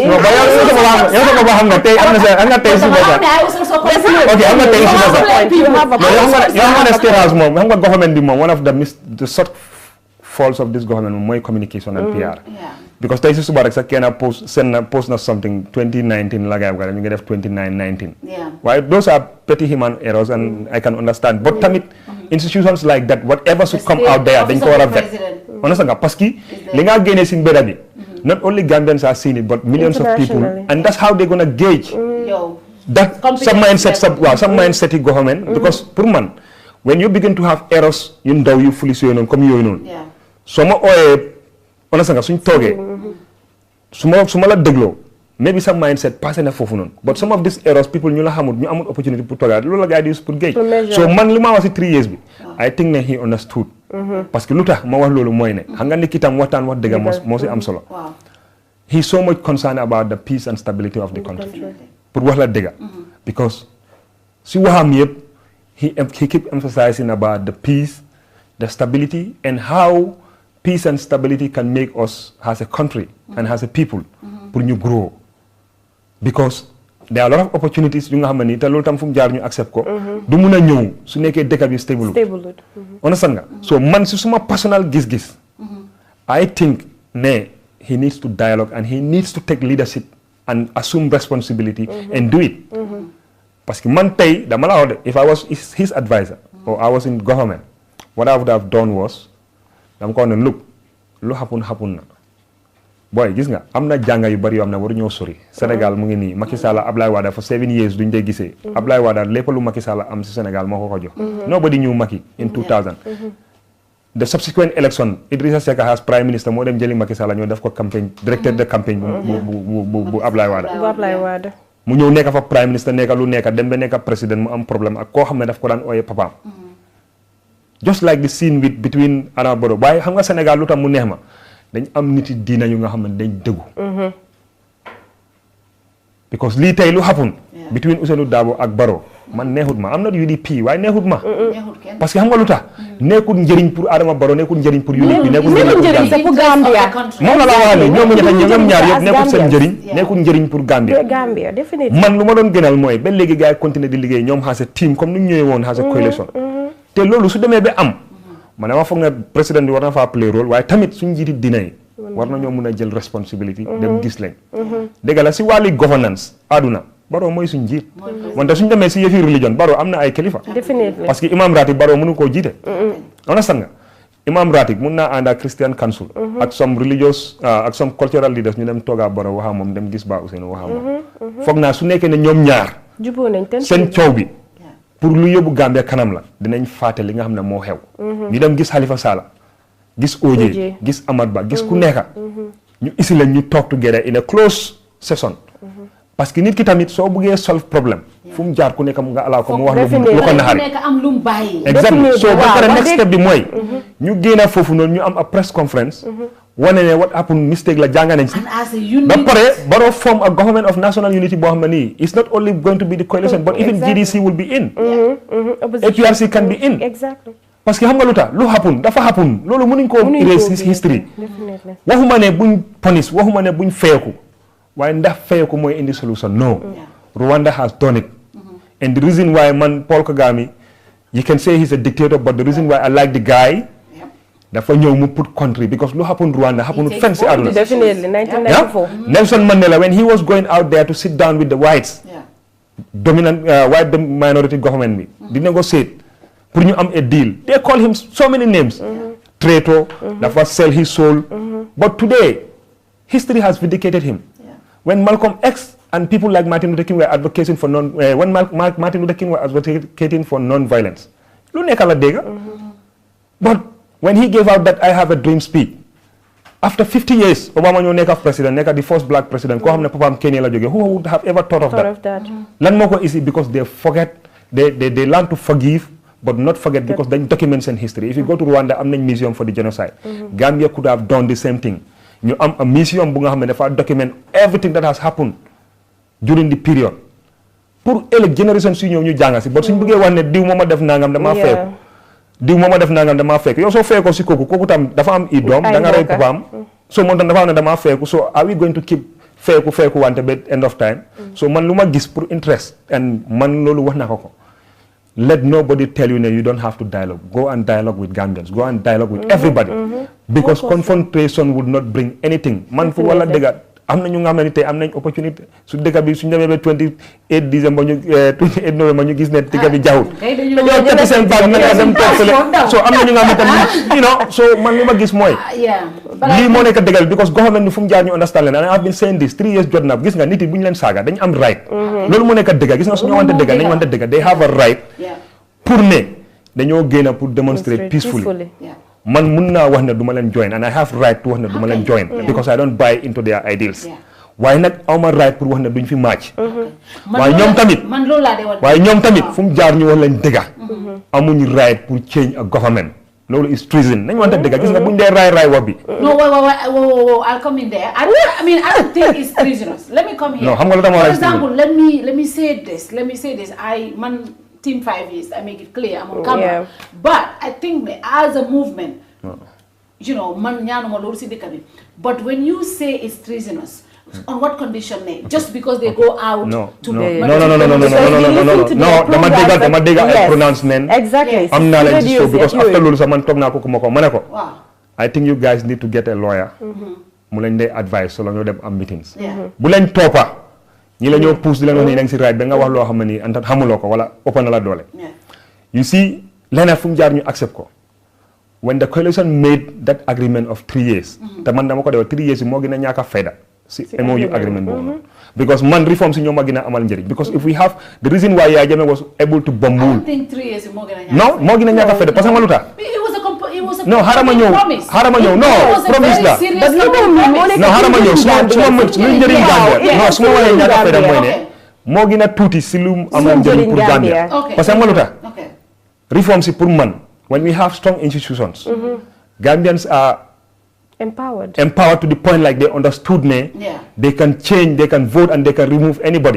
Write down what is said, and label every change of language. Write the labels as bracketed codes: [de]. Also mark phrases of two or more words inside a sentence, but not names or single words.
[en] No, but you one of the shortfalls of this government more communication and PR. [wo] Because tey si suba rek sax kenn post na something 2019 la gaay ñu ngi def 2019. [en] Why those are petty human errors and I can understand. But tamit institutions like that, whatever should come out there, [wo] dañ ko war a vet. [en] Understand nga [fr] parce que [wo] li nga génnee si mbedd bi [en] not only Gambians are seeing it but millions of people and that's how they're gonna gauge that some mindset yi government because pour man when you begin to have errors [wo] yu ndaw yu foolish yooyu noonu comme yooyu noonu soo ma ooyee understand nga suñ toogee su ma la dégloo [en] maybe some mindset [wo] passé na foofu noonu [en] but some of these errors people [wo] ñu la xamul ñu amul opportunity pour toogaat loolu la gars yi di use pour gauge so man li ma wax si [en] 3 years [wo] bi [en] I think [wo] ne [en] he understood [fr] parce que [wo] lu tax ma wax loolu mooy ne xam nga ni kitam waxtaan wax dëgga moo si am solo [en] he so much concerned about the peace and stability of the country [wo] pour wax la dëgga because si waxam yëpp [en] he keep emphasizing about the peace the stability and how peace and stability can make us as a country and as a people [wo] pour ñu grow [en] because there are a lot of opportunities [wo] yu nga xam ne te loolu tam fu mu jaar ñu accept ko du mun a ñëw su nekkee dëkk bi stable understand nga so man si suma personal gis-gis [en] I think [wo] ne [en] he needs to dialogue and he needs to take leadership and assume responsibility and do it [fr] parce que [wo] man tey dama la wax de [en] if I was his advisor or I was in government what I would have done was [wo] dama ko ne [en] look lu happen [wo] na boy gis nga am na jànga yu bari yoo xam ne waru ñoo sori Sénégal mu ngi nii Macky Sall Ablaye Wade [en] for 7 years [wo] duñ dee gisee Ablaye Wade lépp lu Macky Sall am si Sénégal moo ko jox [en] nobody knew Macky in 2000 the subsequent election [wo] Idrissa Seck [en] as prime minister [wo] moo dem jëli Macky Sall ñoo def ko campagne [fr] directeur de campagne [wo] bu Ablaye Wade mu ñëw nekk fa [en] prime minister [wo] nekk lu nekk dem ba nekk président mu am problème ak koo xam ne daf ko daan ooyee papaam [en] just like the scene with between [wo] Adama Barrow waaye xam nga Sénégal lu tax mu neex ma dañ am nit yi diina yu nga xam ne dañ dëggu because lii tey lu happen between Ousainou Darboe ak Barrow man neexut ma am na UDP waaye neexut ma parce que xam nga lu tax nekkul njëriñ pour Adama Barrow nekkul njëriñ pour UDP nekkul njëriñ pour Gambia moom la wax ne ñoom ñaar yëpp nekkul seen njëriñ nekkul njëriñ pour Gambia man lu ma doon gënal mooy ba léegi gars yi continuer di liggéey ñoom [en] as a team [wo] comme ni ñu ñëwee woon [en] as a coalition [wo] te loolu su demee ba am man dama foog ne président bi war na faa play rôle waaye tamit suñu njiiti dina yi war nañoo mun a jël responsibility dem gis leen dégg la si wàllu governance àdduna Barrow mooy suñu njiit wante suñu demee si yëfi religion Barrow am na ay kilifa parce que imam ratib Barrow mënu koo jiite understand nga imam ratib mun naa ànd ak Christian Council ak [en] some religious [wo] ak [en] some cultural leaders [wo] ñu dem toogaa Barrow waxaa moom dem gis ba Ousainou waxaa moom foog naa su nekkee ne ñoom ñaar seen coow bi pour lu yóbbu Gambia kanam la dinañ fàtte li nga xam ne moo xew ñu dem gis Halifa Sallah gis OJ gis Amat Bah gis ku nekka ñu isi leen ñu [en] talk together in a close session [fr] parce que [wo] nit ki tamit soo buggee solve problème fu mu jaar ku nekk mu nga alaa ko mu wax lu ko naxari exactement so ba pare [en] next step [wo] bi mooy ñu génn foofu noonu ñu am [en] a press conference [wo] wane ne [en] what happened [wo] mistake la jàng nañ si ba pare Barrow [en] form a government of national unity [wo] boo xam ne nii [en] it's not only going to be the coalition but even GDC will be in APRC can be in [fr] parce que [wo] xam nga lu tax lu happen dafa happen loolu mënuñ koo erase history waxuma ne buñ punish waxuma ne buñ feeku waaye ndax feeku mooy indi solution [en] no Rwanda has done it and the reason why [wo] man Paul Kagame [en] you can say he's a dictator but the reason why I like the guy [wo] dafa ñëw mu [en] put country [wo] because lu happen Rwanda happen fen si àdduna [en] definitely 1994 Nelson Mandela when he was going out there to sit down with the whites dominant white minority government [wo] bi di [en] negotiate pour [wo] ñu am [en] a deal they call him so many names traitor dafa sell his soul but today history has vindicated him when Malcolm X and people like Martin Luther King were advocating for Martin Luther King was advocating for non-violence [wo] lu nekk la dégg [en] but when he gave out that I have a dream speech after 50 years Obama [wo] ñoo nekk [en] president nekk the first black president [wo] koo xam ne papaam Kenya la jógee [en] who would have ever thought of that [wo] lan moo ko isi [en] because they forget they learn to forgive but not forget because dañ document seen history if you go to Rwanda [wo] am nañ [en] museum for the genocide Gambia could have done the same thing ñu [wo] am [en] a museum [wo] bu nga xam ne dafa [en] document everything that has happened during the period [wo] pour ëllëg génération su ñëw ñu jànga si but suñ bëggee wax ne diw mooma def nangam damaa feeku diw mooma def nangam damaa feeku yow soo feekoo si kooku tam dafa am i doom da nga rey papaam so moom tam dafa am ne damaa feeku [en] so are we going to keep [wo] feeku wante ba [en] end of time [wo] so man lu ma gis pour interest and man loolu wax na ko [en] let nobody tell you that you don't have to dialogue. Go and dialogue with Gambians. Go and dialogue with everybody. Because confrontation would not bring anything. [wo] Man fu wala dega am na ñu nga xamante am nañ opportunité su dëkk bi suñu demee ba 28 décembre ñu 28 novembre ñu gis ne dëkk bi jaxul dañoo tekki seen baag naka dem toog fële so am na ñu nga xamante [en] you know [wo] so man li ma gis mooy lii moo nekk dëggal because government ni fu mu jaar ñu understand leen [en] and I have been saying this 3 years [wo] jot na gis nga nit yi bu ñu leen saaga dañu am right loolu moo nekk dëggal gis nga suñu wante dëggal nañu wante dëggal [en] they have a right [wo] pour ne dañoo génn pour demonstrate peacefully man mun naa wax ne du ma leen join and [en] I have right to [wo] wax ne du ma leen join [en] because I don't buy into their ideals [wo] waaye nag awma right pour wax ne duñ fi match waaye ñoom tamit fu mu jaar ñu wax leen dëgga amuñ right pour [en] change a government [wo] loolu [en] is treason [wo] nañ wante dëgga gis nga buñ dee raay wax bi [en] no I'll come in there I mean I don't think it's treasonous let me come here no [wo] xam nga lu tax ma [en] for example let me say this man Team 5 years, I make it clear, I'm on camera. But I think as a movement, you know, but when you say it's treasonous, On what condition? Just because they go out no to [wo] no dama dégg ay pronouncement [en] exactly [wo] am naa leen ci show because after loolu sax man toog naa ko ku ma ko ma ne ko [en] I think you guys need to get a lawyer [wo] mu leen dee advice so la ñoo dem am meetings bu leen toppa ñi la ñoo pousse di leen wax ni nang si right ba nga wax loo xam ne ni antan xamuloo ko wala ëpp na la doole [en] you see [wo] leneen fu mu jaar ñu accept ko [en] when the coalition made that agreement of 3 years [wo] te man dama ko def 3 years yi moo gën a ñàkk a fayda si [en] MOU agreement [wo] boobu because man reform si ñoom ma gën a amal njëriñ [en] because if we have the reason why [wo] Yaya Jammeh was able to bombul [en] I think 3 years [wo] moo gën a moo gën a ñàkk a fayda [fr] parce que [wo] ma lu tax non xaaral ma ñëw non promise la non xaaral ma ñëw su ma luy njëriñ Gambia non su ma wanee ñàkk a fayda mooy ne moo gën a tuuti si lu amal njëriñ pour Gambia [fr] parce que [wo] ma lu tax reform si pour man [en] when we have strong institutions Gambians are empowered to the point like they understood they can change, they can vote and they can remove anybody.